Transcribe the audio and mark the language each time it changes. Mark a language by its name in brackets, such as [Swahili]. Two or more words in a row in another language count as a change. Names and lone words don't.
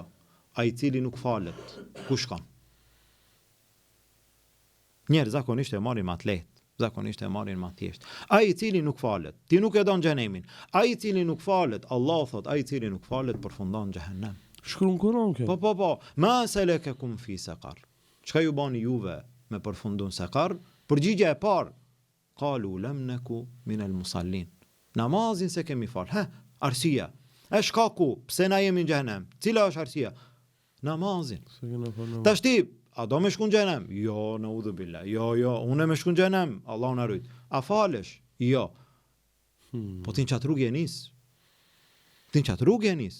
[Albanian] A i cili nuk falet, ku shkon? Njerë zakonisht e marrin më të lehtë, zakonisht e marrin më thjesht. A i cili nuk falet, ti nuk e don xhehenemin. A i cili nuk falet, Allah thot, a i cili nuk falet përfundon në xhehenem. Shkruan Kur'an kjo. [Arabic] Po. ما سلككم في سقر. [Albanian] Çka ju bani juve me përfundon saqar? Përgjigja e parë, [Arabic] قالوا لم نك من المصلين. [Albanian] Namazin se kemi fal. Arsia. E shkaku, pse na jemi në xhehenem? Cila është arsia? Namazin. Tash ti, a do me shku në xhehenem? Jo, [Arabic] نعوذ بالله. [Albanian] Jo, unë me shku në xhehenem. Allahu na rujt. A falesh? Jo. Po ti në qatë rrugë e nis.